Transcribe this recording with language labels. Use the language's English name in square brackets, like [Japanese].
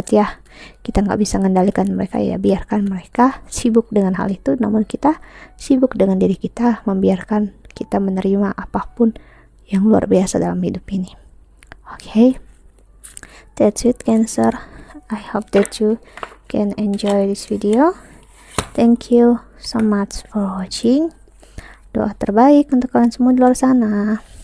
[English] But [Indonesian] ya, kita nggak bisa mengendalikan mereka ya, biarkan mereka sibuk dengan hal itu, namun kita sibuk dengan diri kita, membiarkan kita menerima apapun yang luar biasa dalam hidup ini. [English] Okay, that's it Cancer. I hope that you can enjoy this video. Thank you so much for watching. [Indonesian] Doa terbaik untuk kalian semua di luar sana.